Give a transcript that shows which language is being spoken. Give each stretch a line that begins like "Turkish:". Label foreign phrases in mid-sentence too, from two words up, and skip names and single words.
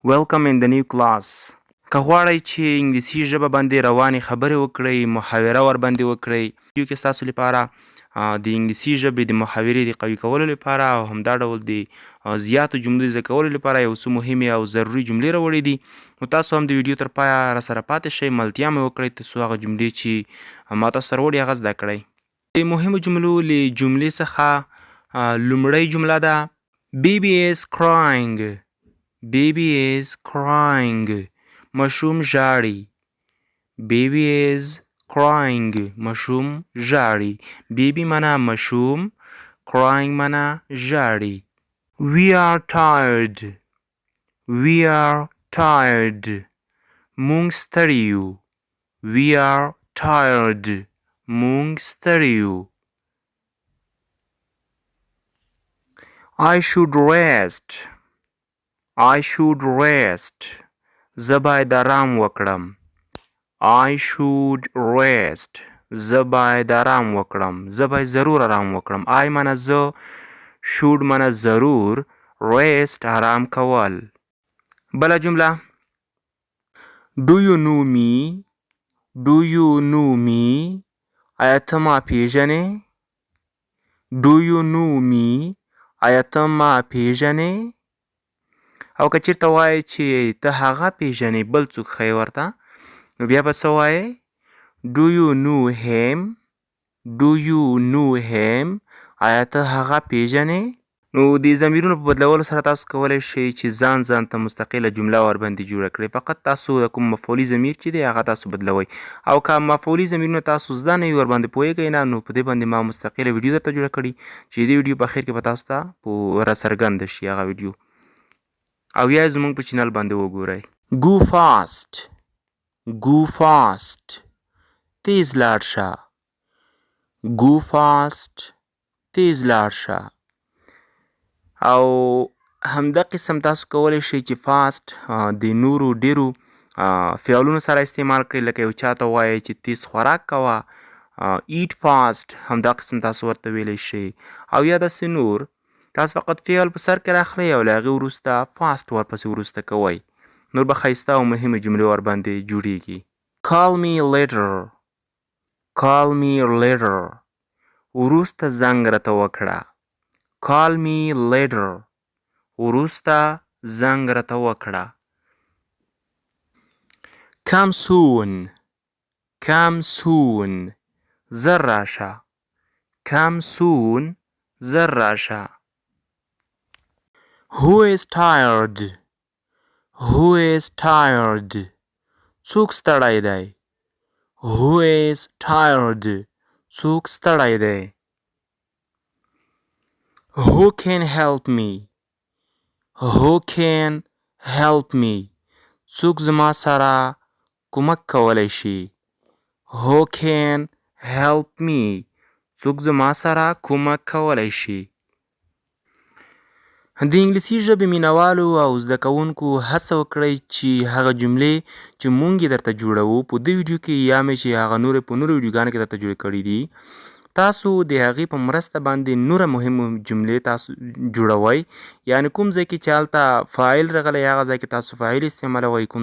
English: Welcome in the new class.
Pashto: که غواړئ چې انګلیسي ژبه باندې روانې خبرې وکړئ، محاوره ورباندې وکړئ، ویډیو کې ستاسو لپاره د انګلیسي ژبې د محاورې د قوي کولو لپاره او همدا ډول د زیاتو جملو د زده کولو لپاره یو څه مهمې او ضروري جملې راوړې دي. نو تاسو هم د ویډیو تر پایه راسره پاتې شئ، ملتیا مې وکړئ تر څو هغه جملې چې ما تاسو سره وړي هغه زده کړئ. د مهمو جملو له جملې څخه لومړۍ جمله ده
English: Baby is crying. Baby is crying.
Pashto: ماشوم ژاړي.
English: Baby is crying.
Pashto: ماشوم ژاړي. Baby معنا ماشوم، crying معنا ژاړي.
English: We are tired. We are tired.
Pashto: مونږ ستړي یو.
English: We are tired.
Pashto: مونږ ستړي یو.
English: I should rest. I should rest.
Pashto: زه باید آرام وکړم.
English: I should rest.
Pashto: زه باید آرام وکړم. زه باید ضرور آرام وکړم. I معنا زه، should معنا ضرور، rest آرام کول. بله جمله
English: Do you know me? Do you know me?
Pashto: آیا ته ما پیژنې؟
English: Do you know me?
Pashto: آیا ته ما پیژنې؟ او که چېرته وایې چې ته هغه پیژنې بل څوک ښایې ورته نو بیا به څه وایې
English: Do you know him? Do you know him?
Pashto: آیا ته هغه پیژنې؟ نو د ضمیرونو په بدلولو سره تاسو کولی شئ چې ځان ته مستقله جمله ورباندې جوړه کړئ. فقط تاسو د کوم مفعولي ضمیر چې دی هغه تاسو بدلوئ او که مفعولي ضمیرونه تاسو زده نه وي ورباندې پوهېږئ نه نو په دې باندې ما مستقله ویډیو درته جوړه کړي چې دې ویډیو په اخر کې به تاسو ته راڅرګنده شي هغه ویډیو او یا زموږ په چینل باندې وګورئ.
English: Go fast. Go fast.
Pashto: تیز لاړ شه.
English: Go fast.
Pashto: تیز لاړ شه. او همدا قسم تاسو کولی شئ چې فاست د نورو ډیرو فعلونو سره استعمال کړئ لکه یو چاته وایئ چې تیز خوراک کوه
English: eat fast
Pashto: همدا قسم تاسو ورته ویلی شئ او یا داسې نور تاسو فقط فعل په سر کې راخلئ او له هغې وروسته فاست ورپسې وروسته کوئ نور به ښایسته او مهمې جملې ورباندې جوړیږي.
English: Call me later. Call me later.
Pashto: وروسته زنګ راته وکړه.
English: Call me later.
Pashto: وروسته زنګ راته وکړه.
English: Come soon. Come soon.
Pashto: زر راشه.
English: Come soon.
Pashto: زر راشه.
English: Who is tired? Who is tired?
Pashto: څوک ستړی دی؟
English: Who is tired?
Pashto: څوک ستړی دی؟
English: Who can help me? Who can help me?
Pashto: څوک زما سره کومک کولی شي؟
English: Who can help me?
Pashto: څوک زما سره کومک کولی شي؟ د انګلیسي ژبې مینوالو او زده کوونکو هڅه وکړئ چې هغه جملې چې مونږ یې درته جوړوو په دې ویډیو کې یا مې چې هغه نورې په نورو ویډیوګانو کې درته جوړې کړي دي تاسو د هغې په مرسته باندې نوره مهمه جملې تاسو جوړوئ یعنې کوم ځای کې چې هلته فاعل راغلی هغه ځای کې تاسو فاعل استعمالوئ کوم